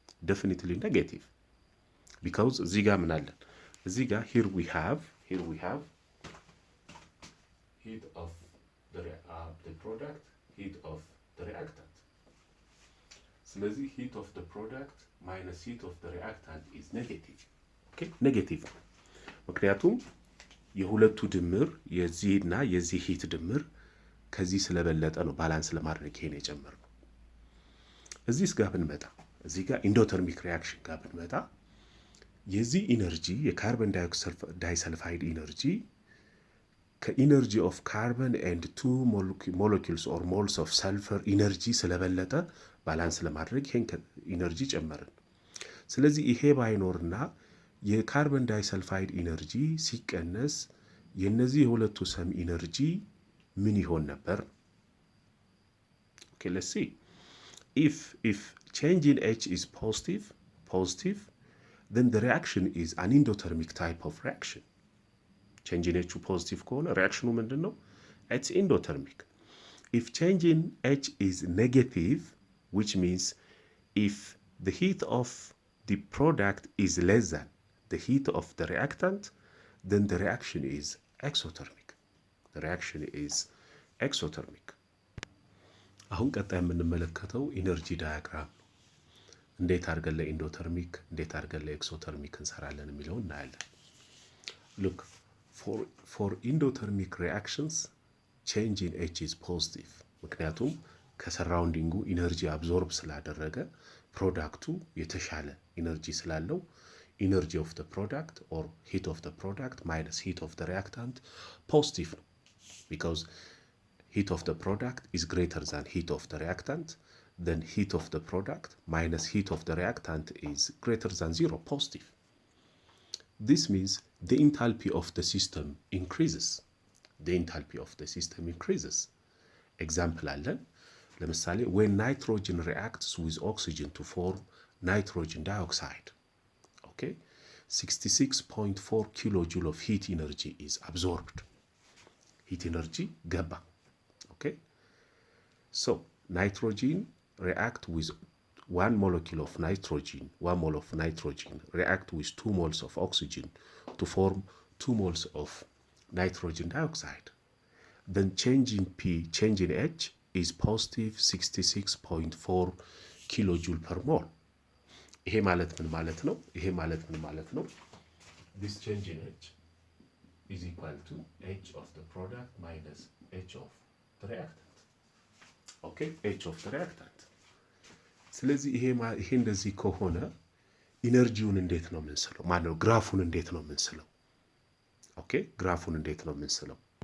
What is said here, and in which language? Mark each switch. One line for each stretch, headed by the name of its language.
English: definitely negative, because
Amharic: እዚህ ጋር ምን አለን? እዚህ ጋር
English: here we have heat of the product, heat of the reactant. ስለዚህ heat of the product minus heat of the reactant is negative.
Amharic: okay, negative ነው። ምክንያቱም የሁለቱ ድምር የዚህና የዚህ ሂት ድምር ከዚህ ስለበለጠ ነው ባላንስ ለማድረግ ይሄን የጨመርነው። እዚህስ ጋር ብንመጣ እዚህ ጋር ኢንዶተርሚክ ሪአክሽን ጋር ብንመጣ የዚህ ኢነርጂ የካርበን ዳይሰልፋይድ ኢነርጂ ከኢነርጂ ኦፍ ካርበን ኤንድ
English: 2 molecules or moles of sulfur
Amharic: ኢነርጂ ስለበለጠ ባላንስ ለማድረግ ይሄን ኢነርጂ ጨመርን። ስለዚህ ይሄ ባይኖርና የካርበን ዳይሰልፋይድ ኢነርጂ ሲቀነስ የነዚህ የሁለቱ ሰም ኢነርጂ ምን ይሆን ነበር?
English: okay, let's see. if change in H is positive, then the reaction is an endothermic type of reaction.
Amharic: change in H ፖዚቲቭ ከሆነ ሪአክሽኑ ምንድነው?
English: it's endothermic. if change in H is negative, which means if the heat of the product is less than the heat of the reactant, then the reaction is exothermic. The reaction is exothermic.
Amharic: አሁን ቀጣይ የምንመለከተው ኢነርጂ ዳያግራም ነው። እንዴት አድርገን ለኢንዶተርሚክ እንዴት አድርገን ለኤክሶተርሚክ እንሰራለን የሚለው እናያለን።
English: look for endothermic reactions change in H is positive.
Amharic: ምክንያቱም ከሰራውንዲንጉ ኢነርጂ አብዞርብ ስላደረገ ፕሮዳክቱ የተሻለ ኢነርጂ ስላለው
English: ኢነርጂ ኦፍ ዘ ፕሮዳክት ኦር ሂት ኦፍ ዘ ፕሮዳክት ማይነስ ሂት ኦፍ ዘ ሪአክታንት
Amharic: ፖዚቲቭ ነው።
English: ቢካዝ ሂት ኦፍ ዘ ፕሮዳክት ኢዝ ግሬተር ዛን ሂት ኦፍ ዘ ሪአክታንት then heat of the product minus heat of the reactant is greater than 0, positive. This means the enthalpy of the system increases. The enthalpy of the system increases. Example
Amharic: አለን። ለምሳሌ
English: when nitrogen reacts with oxygen to form nitrogen dioxide, okay, 66.4 kilojoule of heat energy is absorbed. heat energy ገባ. okay, so nitrogen react with 1 molecule of nitrogen, 1 mole of nitrogen react with 2 moles of oxygen to form 2 moles of nitrogen dioxide. Then change in P, change in H is positive 66.4 kilojoule per mole.
Amharic: ይሄ ማለት ምን ማለት ነው? ይሄ ማለት ምን ማለት ነው?
English: This change in H is equal to H of the product minus H of the reactant. Okay, H of the reactant.
Amharic: ስለዚህ ይሄ እንደዚህ ከሆነ ኢነርጂውን እንዴት ነው የምንስለው? ማለት ግራፉን እንዴት ነው የምንስለው? ኦኬ፣ ግራፉን እንዴት ነው የምንስለው?